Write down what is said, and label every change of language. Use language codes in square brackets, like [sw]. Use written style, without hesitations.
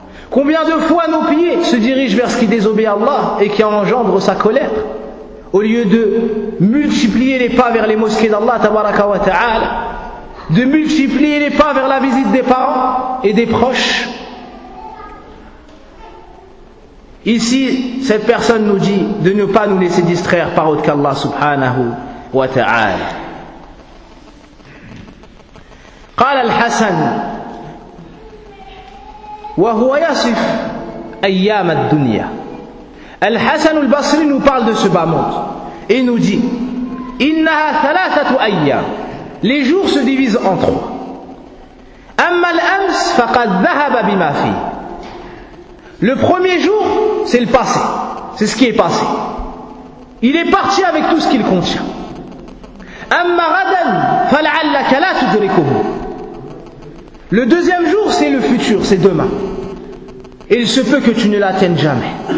[fr] Combien de fois nos pieds se dirigent vers ce qui désobéit Allah et qui engendre sa colère au lieu de multiplier les pas vers les mosquées d'Allah tabaraka wa ta'ala, de multiplier les pas vers la visite des parents et des proches? Ici, cette personne nous dit de ne pas nous laisser distraire par autre qu'Allah subhanahu wa ta'ala. [ar] قال الحسن وهو يصف أيام الدنيا. [fr] الحسن البصري nous parle de ce bas monde et nous dit [ar] إنها ثلاثة أيام. [fr] Les jours se divisent en trois. [ar] أما الأمس فقد ذهب بما فيه. [fr] Le premier jour, c'est le passé. C'est ce qui est passé. Il est parti avec tout ce qu'il contient. [ar] أما غدا فلعلك لا تدركه. [fr] Le deuxième jour, c'est le futur, c'est demain. Et il se peut que tu ne l'atteignes jamais.